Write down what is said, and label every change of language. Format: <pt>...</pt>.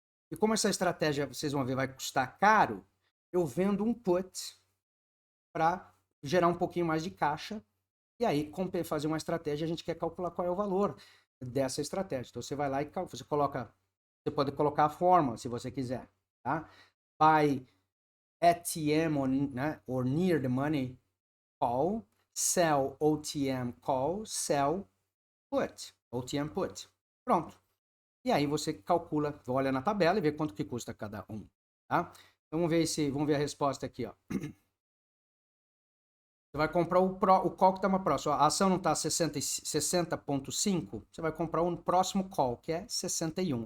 <pt>E como essa estratégia, vocês vão ver, vai custar caro, eu vendo um put para gerar um pouquinho mais de caixa. E aí, fazer uma estratégia, a gente quer calcular qual é o valor dessa estratégia. Então você vai lá e você pode colocar a fórmula se você quiser, tá?</pt> <en>Buy ATM or near the money call, sell OTM call, sell put, OTM put.</en> <pt>Pronto. E aí você calcula, olha na tabela e vê quanto que custa cada um, tá? Então vamos ver a resposta aqui, ó. Você vai comprar o call que está mais próximo. A ação não está 60,5, você vai comprar o próximo call, que é 61.</pt>